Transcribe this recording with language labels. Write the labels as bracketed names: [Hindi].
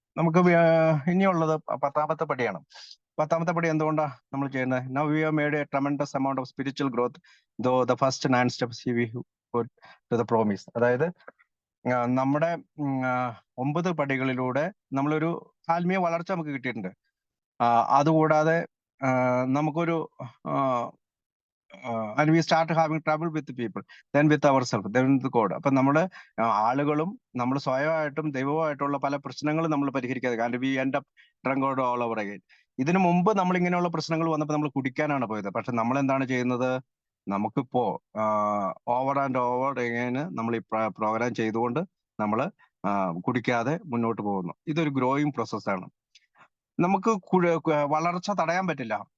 [Malayalam] നമുക്ക് ഇനിയുള്ളത് 10-ാമത്തെ പടിയാണ്. 10-ാമത്തെ പടി എന്തുകൊണ്ടാണ് നമ്മൾ ചെയ്യുന്നത്? [English] Now we have made a tremendous amount of spiritual growth though the first 9 steps we put to the promise. [Malayalam] അതായത് നമ്മുടെ 9 പടികളിലൂടെ നമ്മളൊരു ആത്മീയ വളർച്ച നമുക്ക് കിട്ടിയിട്ടുണ്ട്. അതുകൂടാതെ നമുക്കൊരു [English] and we start having trouble with the people, then with ourselves, then with God. [Malayalam] അപ്പൊ നമ്മള് ആളുകളും നമ്മൾ സ്വയമായിട്ടും ദൈവമായിട്ടുള്ള പല പ്രശ്നങ്ങളും നമ്മൾ പരിഹരിക്കാതെ, കാരണം [English] we end up drunk all over again. [Malayalam] ഇതിനു മുമ്പ് നമ്മൾ ഇങ്ങനെയുള്ള പ്രശ്നങ്ങൾ വന്നപ്പോൾ നമ്മൾ കുടിക്കാനാണ് പോയത്. പക്ഷെ നമ്മൾ എന്താണ് ചെയ്യുന്നത്? നമുക്കിപ്പോ [English] over and over [Malayalam] എങ്ങനെ നമ്മൾ ഈ പ്രോഗ്രാം ചെയ്തുകൊണ്ട് നമ്മൾ കുടിക്കാതെ മുന്നോട്ട് പോകുന്നു. ഇതൊരു ഗ്രോയിങ് പ്രോസസ്സാണ്. നമുക്ക് വളർച്ച തടയാൻ പറ്റില്ല.